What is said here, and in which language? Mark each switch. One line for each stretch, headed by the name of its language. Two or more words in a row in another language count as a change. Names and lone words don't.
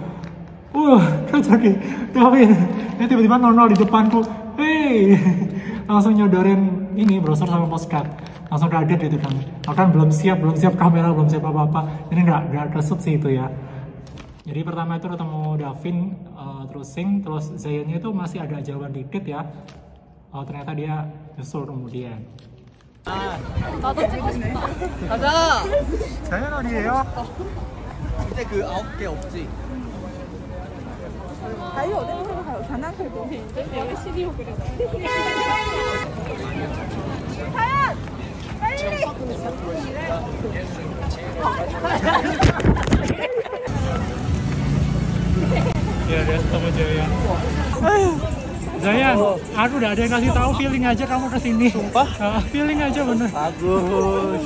Indonesian: Jadi Davin tiba-tiba nongol di depanku, langsung nyodorin ini brosur sama postcard. Langsung kaget gitu kan. Aku kan belum siap kamera, belum siap apa-apa. Ini nggak kesut sih itu ya. Jadi pertama itu ketemu Davin, terus Zayannya itu masih agak jauhan dikit ya. Ternyata dia nyusul kemudian.
Korean: 나도 찍고 싶다. 가자! Zayan 어디예요? 이제 그 9개 없지? 가요, 어디로 가요? 장난감 동생인데? 내가 시리오 그래. 사연! 빨리!
Indonesian: Ya, dia ketemu Zayan. Zayan, aku udah ada yang kasih tahu, feeling aja kamu kesini. Sumpah? Feeling aja bener. Bagus.